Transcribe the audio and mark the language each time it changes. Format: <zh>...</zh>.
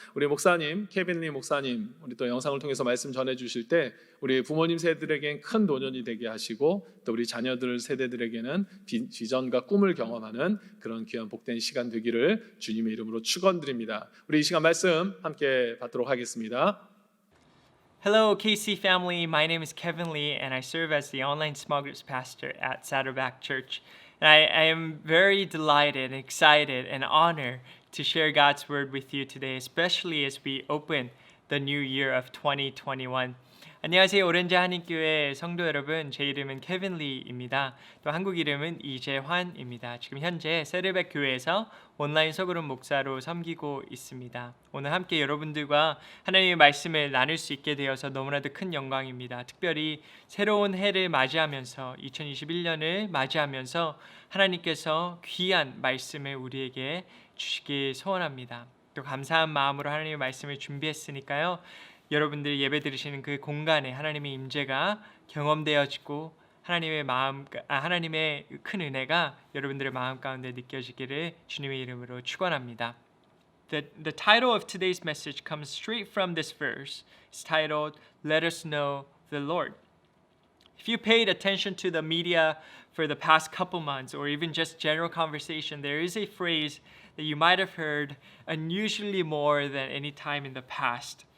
<ko>우리 목사님, 케빈 리 목사님, 우리 또 영상을 통해서 말씀 전해 주실 때 우리 부모님 세대들에겐 큰 도전이 되게 하시고, 또 우리 자녀들 세대들에게는 비전과 꿈을 경험하는 그런 귀한 복된 시간 되기를 주님의 이름으로 축원드립니다. 우리 이 시간 말씀 함께 받도록 하겠습니다.</ko> <en>Hello, KC family. My name is Kevin Lee, and I serve as the online small groups pastor at Saddleback Church. And I am very delighted, excited, and honored to share God's word with you today, especially as we open the new year of 2021.</en> <ko>안녕하세요, 오렌지 한인교회 성도 여러분. 제 이름은 케빈 리입니다. 또 한국 이름은 이재환입니다. 지금 현재 새들백 교회에서 온라인 소그룹 목사로 섬기고 있습니다. 오늘 함께 여러분들과 하나님의 말씀을 나눌 수 있게 되어서 너무나도 큰 영광입니다. 특별히 새로운 해를 맞이하면서 2021년을 맞이하면서 하나님께서 귀한 말씀을 우리에게 주시길 소원합니다. 또 감사한 마음으로 하나님의 말씀을 준비했으니까요, 여러분들이 예배 드리시는 그 공간에 하나님의 임재가 경험되어지고 하나님의 큰 은혜가 여러분들의 마음 가운데 느껴지기를 주님의 이름으로 축원합니다.</ko> <en>The title of today's message comes straight from this verse. It's titled "Let us know the Lord." If you paid attention to the media for the past couple months, or even just general conversation, there is a phrase that you might have heard unusually more than any time in the past.</en>